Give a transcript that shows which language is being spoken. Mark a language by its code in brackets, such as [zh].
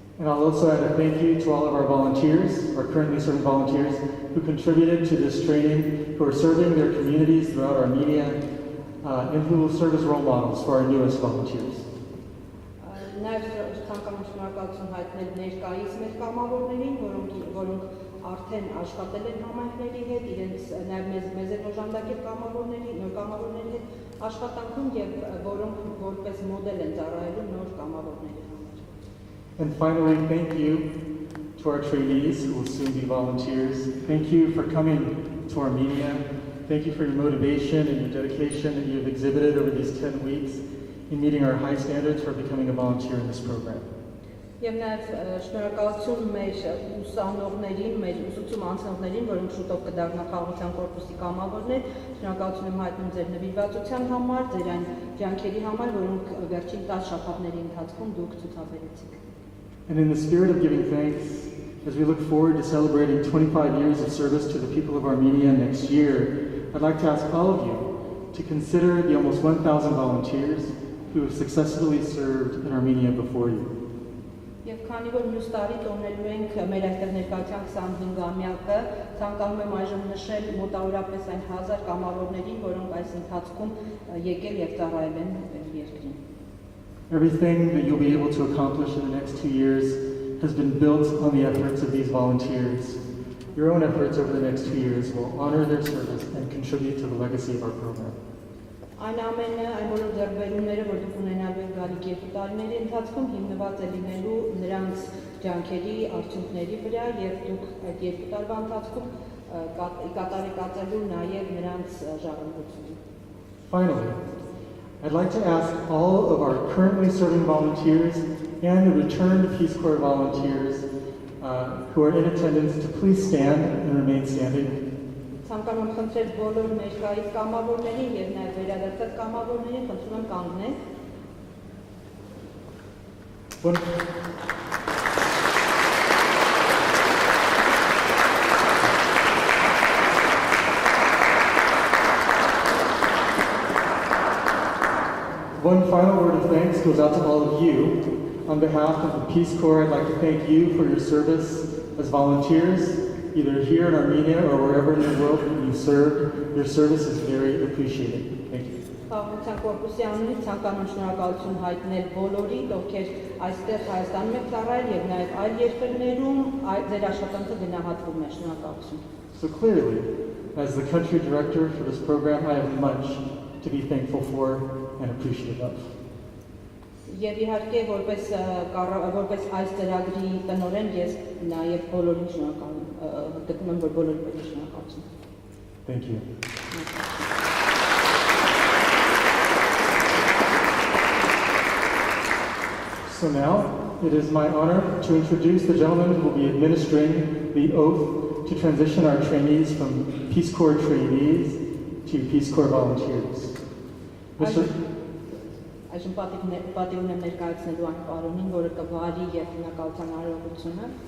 [en] And I'll also add a thank you to all of our volunteers, our currently serving volunteers, who contributed to this training, who are serving their communities throughout Armenia, and who will serve as role models for our newest volunteers. [hy] Նաև ցանկանում շնորհակալություն հայտնել ներկայիս մեր կամավորներին, որոնք արդեն աշխատել են համայնքների հետ, իրենց նաև մեզ են օժանդակել նոր կամավորների հետ աշխատանքում եւ որոնք որպես մոդել են ծառայելու նոր կամավորների համար։ [en] And finally, thank you to our trainees who will soon be volunteers. Thank you for coming to Armenia. Thank you for your motivation and your dedication that you have exhibited over these 10 weeks in meeting our high standards for becoming a volunteer in this program. [hy] Եվ նաև շնորհակալություն մեր ուսանողներին, մեր ուսուցում անցնողներին, որոնք շուտով կդառնան Խաղաղության կորպուսի կամավորներ, շնորհակալություն եմ հայտնում ձեր նվիրվածության համար, ձեր այն ջանքերի համար, որոնք վերջին 10 շաբաթների ընթացքում դուք ցուցաբերեցիք։ [en] And in the spirit of giving thanks, as we look forward to celebrating 25 years of service to the people of Armenia next year, I'd like to ask all of you to consider the almost 1,000 volunteers who have successfully served in Armenia before you. [hy] Եվ քանի որ մյուս տարի տոնելու ենք մեր այստեղ ներկայության 25-ամյակը, ցանկանում եմ այժմ նշել մոտավորապես այն 1000 կամավորներին, որոնք այս ընթացքում եկել եւ ծառայել են երկրին։ [en] Everything that you'll be able to accomplish in the next 2 years has been built on the efforts of these volunteers. Your own efforts over the next 2 years will honor their service and contribute to the legacy of our program. [hy] Այն ամենը, այն բոլոր ձեռքբերումները, որ դուք ունենալու եք գալիք 2 տարիների ընթացքում հիմնված է լինելու նրանց ջանքերի, արդյունքների վրա եւ դուք այդ 2 տարվա ընթացքում կատարեկացելու նաեւ նրանց ժառանգությունը։ [en] Finally, I'd like to ask all of our currently serving volunteers and the returned Peace Corps volunteers who are in attendance to please stand and remain standing. [hy] Ցանկանում եմ խնդրել բոլոր ներկայիս կամավորներին եւ նաեւ վերադարձած կամավորներին, խնդրում եմ կանգնել։ [en] One final word of thanks goes out to all of you. On behalf of the Peace Corps, I'd like to thank you for your service as volunteers, either here in Armenia or wherever in the world that you served. Your service is very appreciated. Thank you. [hy] Խաղաղության կորպուսի անունից ցանկանում շնորհակալություն հայտնել բոլորին, ովքեր այստեղ Հայաստանում եք ծառայել եւ նաեւ այլ երկրներում ձեր աշխատանքը գնահատվում է։ Շնորհակալություն։ [en] So clearly, as the country director for this program, I have much to be thankful for and appreciative of. [hy] Եվ իհարկե որպես այս ծրագրի տնօրեն ես նաև բոլորին շնորհակալ գտնում եմ, որ բոլորին պետք է շնորհակալություն։ [en] Thank you. So now it is my honor to introduce the gentleman who will be administering the oath to transition our trainees from Peace Corps trainees to Peace Corps volunteers. Mr. [hy] Այժմ պատիվ ունեմ ներկայացնելու այն պարոնին, որը կվարի եւ հնագալության արարողությունը։